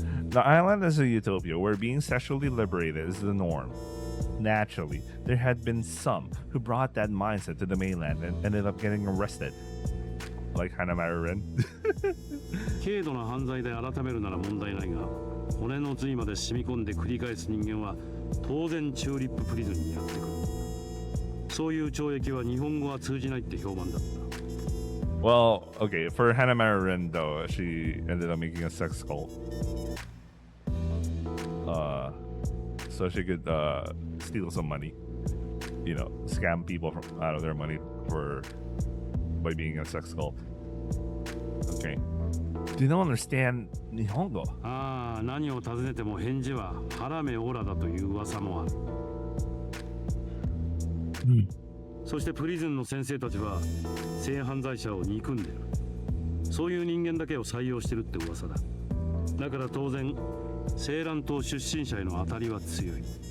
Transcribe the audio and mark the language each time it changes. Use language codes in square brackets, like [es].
[en] The island is a utopia where being sexually liberated is the norm. Naturally, there had been some who brought that mindset to the mainland and ended up getting arrested. Like Hanamaru Ren. [ja] 軽度な犯罪で改めるなら問題ないが、骨の髄まで染み込んで繰り返す人間は当然チューリッププリズンにやってくる。そういう懲役は日本語は通じないって評判だった。 [en] Well, okay, for Hanamaru Ren though, she ended up making a sex cult. So she could steal some money, you know, scam people out of their money by being a sex cult. Okay. Do you not understand Nihongo? [ja] ああ、何を尋ねても返事は腹目オラだという噂もある。そしてプリズンの先生たちは性犯罪者を憎んでる。そういう人間だけを採用してるって噂だ。だから当然セーラン島出身者への当たりは強い。